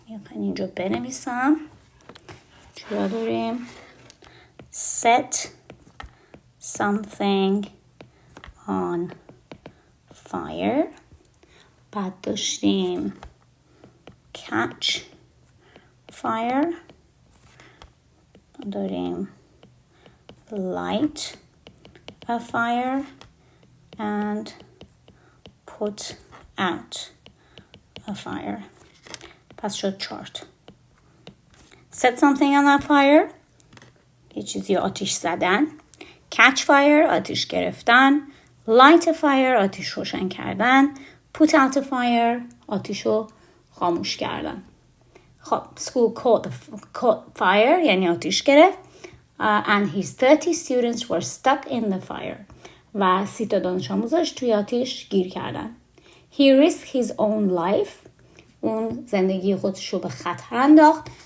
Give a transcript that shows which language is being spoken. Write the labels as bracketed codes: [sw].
[fa] اینجا بنویسم چرا داریم [en] set something on fire. [fa] بعد داشتیم catch fire. [en] داریم light a fire and put out a fire. [fa] پس شد چارت. [en] set something on a fire [fa] یه چیزی آتیش زدن. [en] catch fire [fa] آتیش گرفتن. [en] light a fire [fa] آتیش روشن کردن. [en] put out a fire [fa] آتیش رو خاموش کردن. خب [en] school caught fire [fa] یعنی آتیش گرفت. [en] And his 30 students were stuck in the fire. [fa] و 30 تا دانش آموزش توی آتیش گیر کردن. [en] He risked his own life. [fa] اون زندگی خودش رو به خطر انداخت.